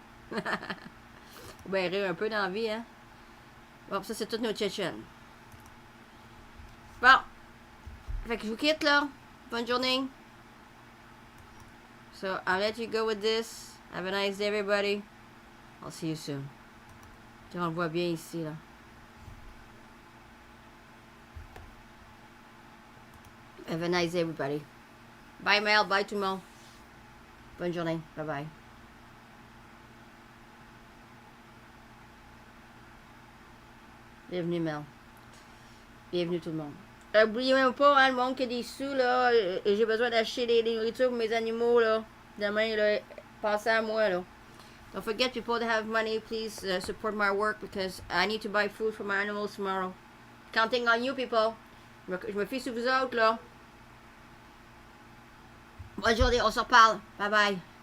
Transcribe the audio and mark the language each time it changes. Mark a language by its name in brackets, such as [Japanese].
[French] Faut bien rire un peu dans la vie, hein? Bon, ça, c'est toutes nos Tchétchènes. Bon. Fait que je vous quitte, là. Bonne journée. [English] So, I'll let you go with this. Have a nice day, everybody. I'll see you soon. [French] On le voit bien ici, là. [English] Have a nice day, everybody. [French] Bye, Mel. Bye, tout le monde. Bonne journée. Bye-bye. Bienvenue, Mel. Bienvenue, tout le monde. N'oubliez même pas, hein, le monde qui a des sous, là. J'ai besoin d'acheter des nourritures pour mes animaux, là. Demain, là. Pensez à moi, là. [English] Don't forget, people that have money, please support my work because I need to buy food for my animals tomorrow. Counting on you, people. [French] Je me fie sur vous autres, là. Bonne journée, on se reparle. Bye bye.